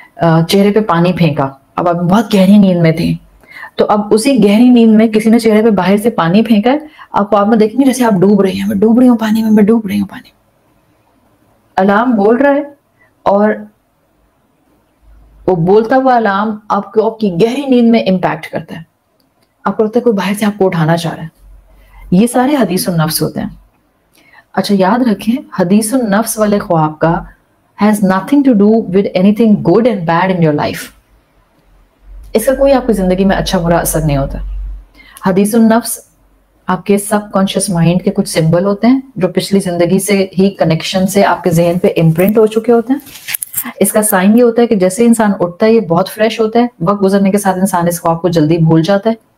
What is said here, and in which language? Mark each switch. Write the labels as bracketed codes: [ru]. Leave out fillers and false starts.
[ur] چہرے پہ پانی پھینکا. اب آپ بہت گہری نیند میں تھے, تو اب اسی گہری نیند میں کسی نے چہرے پہ باہر سے پانی پھینکا ہے, آپ خواب میں دیکھیں گے جیسے آپ ڈوب رہے ہیں, میں ڈوب رہی ہوں پانی میں, میں ڈوب رہی ہوں پانی. الارم بول رہا ہے, اور وہ بولتا ہوا الارم آپ کو آپ کی گہری نیند میں امپیکٹ کرتا ہے. آپ کو لگتا ہے کوئی باہر سے آپ کو اٹھانا چاہ رہا ہے. یہ سارے حدیث النفس ہوتے ہیں. اچھا یاد رکھیں, حدیث النفس والے خواب کا [en] has nothing to do with anything good and bad in your life. [ur] اس کا کوئی آپ کی زندگی میں اچھا برا اثر نہیں ہوتا. حدیث النفس آپ کے سب کانشیس مائنڈ کے کچھ سمبل ہوتے ہیں جو پچھلی زندگی سے ہی کنیکشن سے آپ کے ذہن پہ امپرنٹ ہو چکے ہوتے ہیں. اس کا سائن یہ ہوتا ہے کہ جیسے انسان اٹھتا ہے یہ بہت فریش ہوتا ہے, وقت گزرنے کے ساتھ انسان اس خواب کو جلدی بھول جاتا ہے.